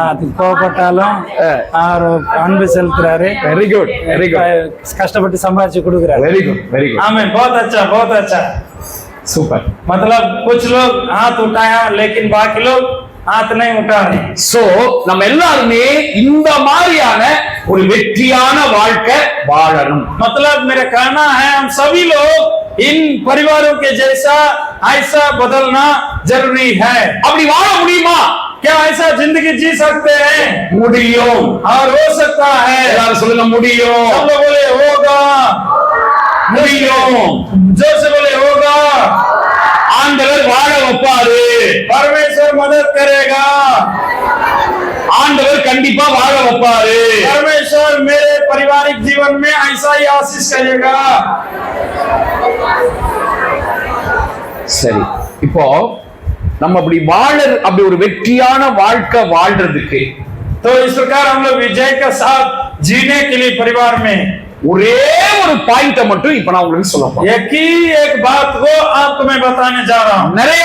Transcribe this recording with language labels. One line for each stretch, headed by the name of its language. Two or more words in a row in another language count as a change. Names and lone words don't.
Tamil: அது கோவப்பட்டாலும் அவர் அன்பு செலுத்துறாரு।
English: very good, very good,
Tamil: கஷ்டப்பட்டு சம்பாதிச்சு கொடுக்குறாரு।
English: very good, very good,
Hindi: आमीन, बहुत अच्छा, बहुत अच्छा।
Tamil: சூப்பர்.
Hindi: मतलब कुछ लोग हाथ उठाया लेकिन बाकी लोग हाथ नहीं उठा रहे।
Tamil: சோ நம்ம எல்லாருமே இந்த மாதிரியான ஒரு வெற்றியான வாழ்க்கை வாழணும்.
Hindi: मतलब मेरा कहना है हम सभी लोग इन परिवारों के जैसा ऐसा बदलना जरूरी है।
Tamil: அப்படி வாழ முடியுமா?
Hindi: क्या ऐसा जिंदगी जी सकते हैं?
Tamil: முடியும்.
Hindi: और हो सकता है।
Tamil: எல்லாரும் சொல்லுங்க, முடியும்,
Hindi: सब लोग बोले होगा,
Tamil: முடியும்.
Hindi: जोर से बोले होगा।
Tamil: ஆண்டவர் வாழ வைப்பாரு.
Hindi: परमेश्वर मदद करेगा।
Tamil: ஆண்டவர் கண்டிப்பா வாழ வைப்பாரு.
Hindi: परमेश्वर मेरे पारिवारिक जीवन में ऐसा ही आशीष करेगा।
Tamil: சரி, இப்போ நம்ம அப்படி ஒரு வெற்றியான வாழ்க்கை வாழ்றதுக்கு
Hindi: तो इस प्रकार हम लोग विजय के साथ जीने के लिए परिवार में
Tamil: ஒரே ஒரு பாயிண்ட மட்டும் இப்ப நான் உங்களுக்கு சொல்ல போறேன்.
Hindi: एक ही एक बात को आपको मैं बताने जा रहा हूँ।
Tamil: நிறைய